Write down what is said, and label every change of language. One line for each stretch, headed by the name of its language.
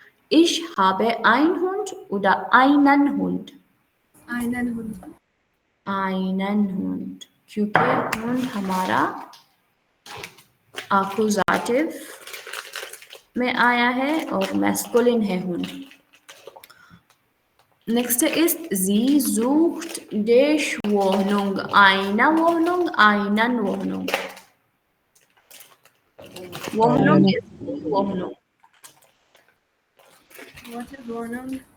German: Ich habe ein Hund oder einen Hund? Einen Hund. Einen Hund,
Hindi: क्योंकि Hund हमारा accusative में आया है और masculine है Hund।
German: Next ist sie sucht die Wohnung, eine Wohnung, einen Wohnung। Wohnung ist die Wohnung।
English: What is Wohnung?